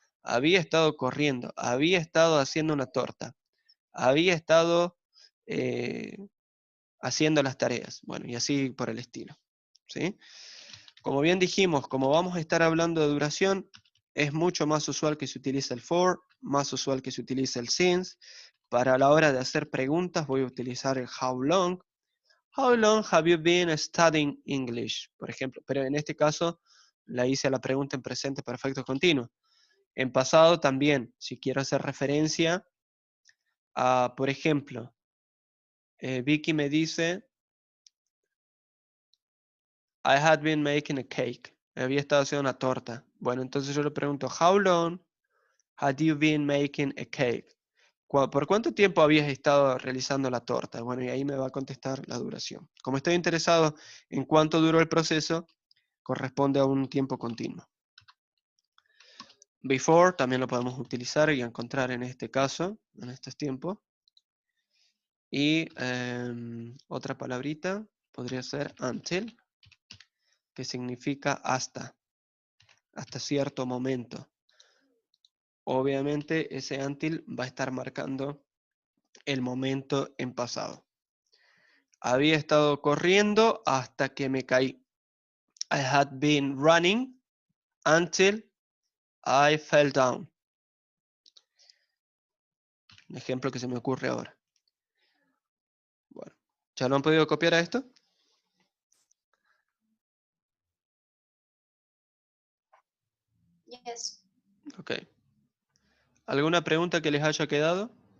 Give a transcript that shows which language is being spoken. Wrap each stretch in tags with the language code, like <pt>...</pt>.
<es>Había estado corriendo, había estado haciendo una torta, había estado haciendo las tareas, bueno, y así por el estilo. ¿Sí? Como bien dijimos, como vamos a estar hablando de duración, es mucho más usual que se utilice el for, más usual que se utilice el since. Para la hora de hacer preguntas voy a utilizar el how long.</es> <en>How long have you been studying English?</en> <es>Por ejemplo, pero en este caso la hice la pregunta en presente perfecto continuo. En pasado también, si quiero hacer referencia a, por ejemplo, Vicky me dice,</es> <en>I had been making a cake.</en> <es>Había estado haciendo una torta. Bueno, entonces yo le pregunto,</es> <en>how long had you been making a cake?</en> <es>¿Por cuánto tiempo habías estado realizando la torta? Bueno, y ahí me va a contestar la duración. Como estoy interesado en cuánto duró el proceso, corresponde a un tiempo continuo. Before también lo podemos utilizar y encontrar en este caso, en estos tiempos. Y otra palabrita podría ser until, que significa hasta cierto momento. Obviamente ese until va a estar marcando el momento en pasado. Había estado corriendo hasta que me caí.</es> <en>I had been running until I fell down.</en> <es>Un ejemplo que se me ocurre ahora. Bueno, ¿ya lo han podido copiar a esto?</es> <en>Yes. Ok.</en> <es>¿Alguna pregunta que les haya quedado?</es>